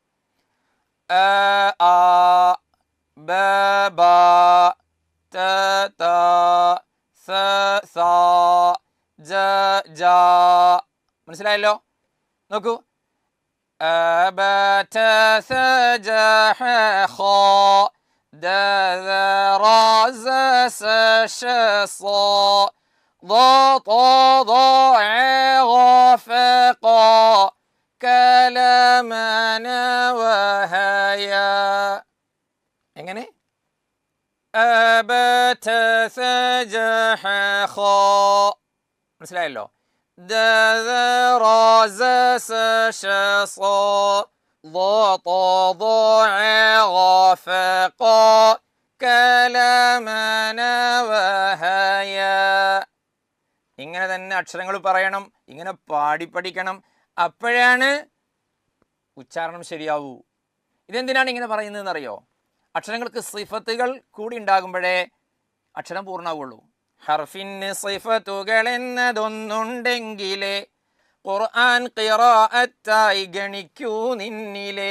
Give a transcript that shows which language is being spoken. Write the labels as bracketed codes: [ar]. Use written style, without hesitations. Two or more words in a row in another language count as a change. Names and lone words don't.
[ar] ا ب ب ت ت ث ث ج ج. [ml] മനസ്സിലായല്ലോ? നോക്കൂ. [ar] ب ت ث ج ح خ د ذ ر ز س ش ص ض ط ض ع غ ف ق كلمن وهيا. എങ്ങനെ? ابت ثجح خ. മനസ്സിലായല്ലോ? د ذ ر ز س ش ص ض ط ض ع غ ف ق كلمن وهيا. [ml] ഇങ്ങനെ തന്നെ അക്ഷരങ്ങൾ പറയണം, ഇങ്ങനെ പാടി പഠിക്കണം. അപ്പോഴാണ് ഉച്ചാരണം ശരിയാവൂ. ഇതെന്തിനാണ് ഇങ്ങനെ പറയുന്നതെന്ന് അറിയോ? അക്ഷരങ്ങൾക്ക് സിഫത്തുകൾ കൂടി ഉണ്ടാകുമ്പോഴേ അക്ഷരം പൂർണ്ണമാവുള്ളൂ. ഹർഫിന് സിഫത്തുകൾ എന്നതൊന്നുണ്ടെങ്കിലേ ഖുർആൻ ഖിറാഅത്തായി ഗണിക്കൂ നിന്നിലേ.